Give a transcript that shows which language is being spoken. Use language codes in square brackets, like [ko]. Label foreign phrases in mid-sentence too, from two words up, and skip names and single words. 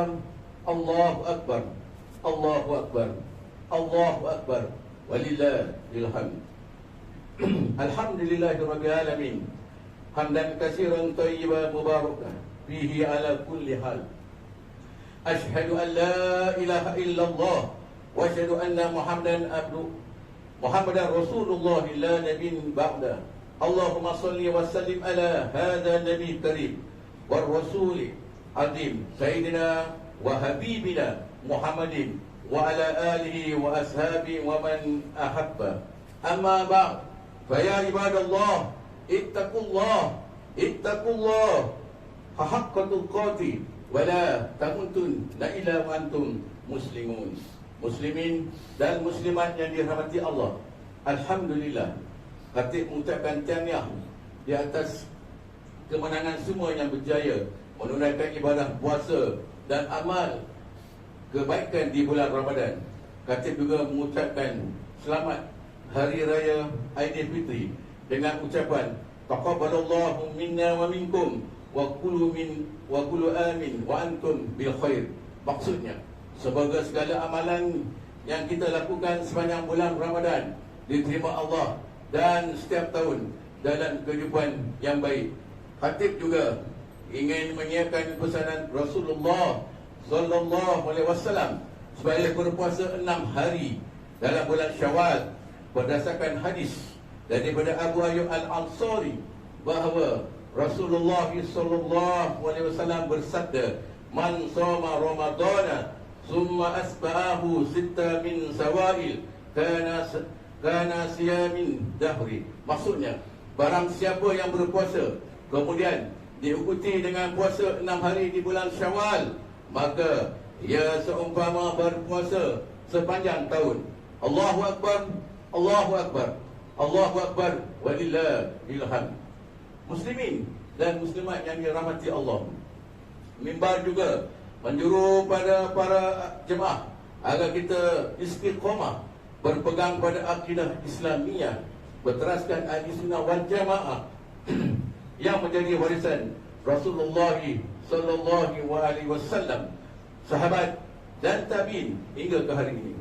[ar] الله أكبر الله أكبر. الله أكبر. ولله الحمد. الحمد لله رب العالمين. حمدا كثيرا طيبا مباركا فيه على كل حال. أشهد أن لا إله إلا الله وأشهد أن محمدا رسول الله لا نبي بعد. اللهم صل وسلم على هذا النبي الكريم والرسول العظيم سيدنا وحبيبنا محمد وعلى آله وأصحابه ومن أحب. أما بعد فيا عباد الله اتقوا الله حق تقاته ولا تموتن إلا وأنتم مسلمون. [ms] Muslimin dan muslimat yang dirahmati Allah, alhamdulillah, Khatib mengucapkan tahniah di atas kemenangan semua yang berjaya menunaikan ibadah puasa dan amal kebaikan di bulan Ramadan. Khatib juga mengucapkan selamat Hari Raya Aidilfitri dengan ucapan [ar] تقبل الله منا ومنكم وكل عام وأنتم بخير. [ms] Maksudnya, semoga segala amalan yang kita lakukan sepanjang bulan Ramadan diterima Allah dan setiap tahun dalam kehidupan yang baik. Khatib juga ingin menyiarkan pesanan Rasulullah [ar] صلى الله عليه وسلم [ms] supaya berpuasa 6 hari dalam bulan Syawal berdasarkan hadis daripada Abu Ayyub Al-Ansari bahawa Rasulullah [ar] صلى الله عليه وسلم [ms] bersabda, [ar] "من صام رمضان ثم أتبعه ستا من شوال كان صيام دهر." [ms] Maksudnya, barang siapa yang berpuasa kemudian diikuti dengan puasa 6 hari di bulan Syawal, maka ia seumpama berpuasa sepanjang tahun. [ar] الله أكبر الله أكبر الله أكبر. ولله الحمد. [ms] Muslimin dan muslimat yang dirahmati Allah, mimbar juga menjuru pada para jemaah agar kita istiqamah berpegang pada akidah Islamiyah, berteraskan [ar] أهل السنة والجماعة [ms] yang menjadi warisan Rasulullah [ar] صلى الله عليه وسلم, [ms] sahabat dan tabi'in hingga ke hari ini.